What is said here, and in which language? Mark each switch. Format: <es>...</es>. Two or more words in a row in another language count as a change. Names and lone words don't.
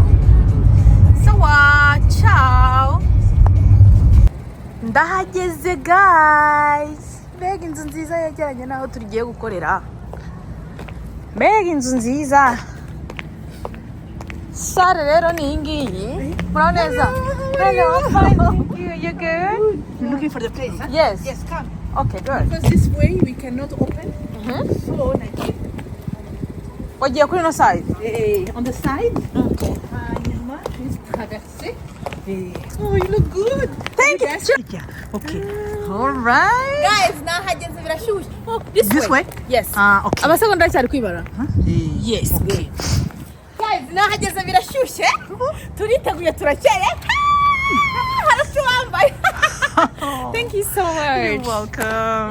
<en>So ciao</en> <rw>ndahageze guys mbega inzu nziza yegeranye naho tugiye gukorera mbega inzu nziza sare rero ni ngiyi murabona neza.</rw> <en>Hello, fine, thank you. You good? You're looking for the place, huh? Yes. Yes, come. Okay, good. Because this way we cannot open. So, like,</en> <rw>Wagiye kuri</rw> <en>no side. on the side. Okay. Yuma, please traverser. Oh, you look good. Thank you. Yeah. Okay. All right. Guys,</en> <rw>nahageze birashyushye.</rw> <en>Oh, this way. Yes. Okay.</en> <rw>Amasegonda cyari kwibara.</rw> <en>Yes. Okay.</en> <rw>Guys, nahageze birashyushye. Turiteguye turakeye. Harashu wambaye.</rw> <en>Thank you so much. You're welcome.</en>